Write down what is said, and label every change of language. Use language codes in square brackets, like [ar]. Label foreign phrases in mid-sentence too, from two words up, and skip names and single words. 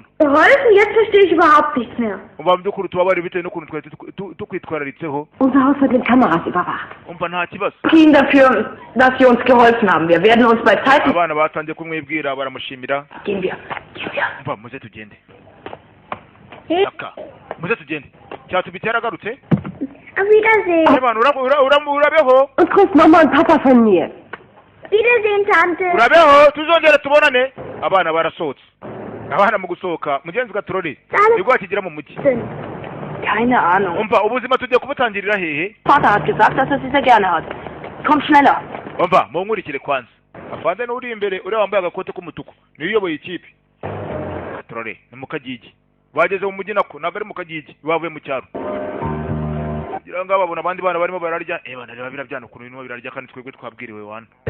[de] Geholfen? Jetzt verstehe ich überhaupt nichts mehr. [rw] Umva mu by'ukuri tubabare bitewe n'ukuntu twari tukwitwararitseho. [de] Unser Haus wird mit Kameras überwacht. [rw] Umva nta kibazo. [de] Danke Ihnen dafür, dass Sie uns geholfen haben. Wir werden uns bei Zeit... [rw] Abana batangiye kumwibwira baramushimira. [de] Gehen wir. [rw] Umva muze tugende. [de] Hey, [rw] Aka. Muze tugende. Cyatubitse yaragarutse. [de] auf Wiedersehen. [rw] Abana urabeho. [de] Und grüß Mama und Papa von mir. Wiedersehen, Tante. [rw] Urabeho tuzongera tubonane. Abana barasohotse. Abana mu gusohoka mugenzi Gaturori. Nibwo akigera mu mujyi. [de] Keine Ahnung. [rw] Umva ubuzima tugiye kubutangirira hehe? [de] Vater hat gesagt, dass er sie sehr gerne hat. Komm schneller. [rw] Umva munkurikire kwanza. Afande n'uri imbere uri wambaye agakote k'umutuku. Niyo uyoboye ikipe. Gaturori ni mu Kagigi. Bageze mu mujyi nako ntabwo ari mu Kagigi. Bavuye mu cyaro. Kugira ngo babona abandi bana barimo bararya. Bana reba birabyana ukuntu birimo birarya kandi twebwe twabwiriwe wana.